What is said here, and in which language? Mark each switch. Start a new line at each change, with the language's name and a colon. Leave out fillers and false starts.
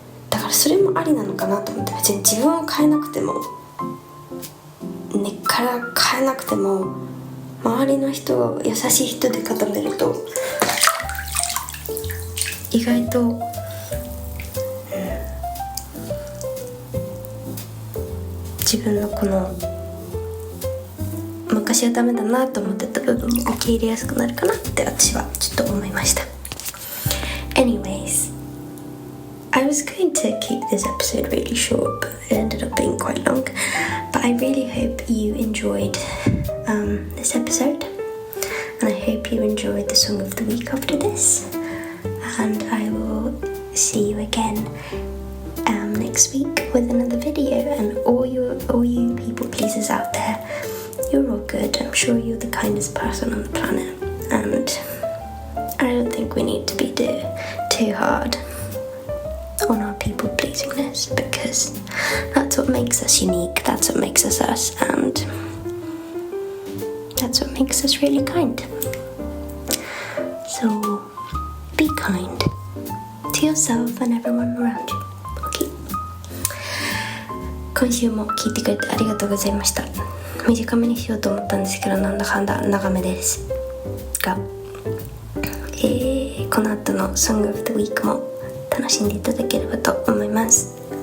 Japanese: だからそれもありなのかなと思って、別に自分を変えなくても、根っから変えなくても、周りの人を優しい人で固めると意外と、自分のこの昔はダメだなと思ってた部分も受け入れやすくなるかなって私はちょっと思いました。
English: Anyways, I was going to keep this episode really short, but it ended up being quite long. But I really hope you enjoyed this episode, and I hope you enjoyed the song of the week after this, and I will see you again next week with another video. And all you people pleasers out there, you're all good. I'm sure you're the kindest person on the planet, and I don't think we need to be too hard on our people pleasingness, because that's what makes us unique, that's what makes us us, and that's what makes us really kind. So be kind to yourself and everyone around you. Okay.
Japanese: 今週も聞いてくれてありがとうございました。短めにしようと思ったんですけど、なんだかんだ長めですが、この後の Song of the Week も楽しんでいただければと思います。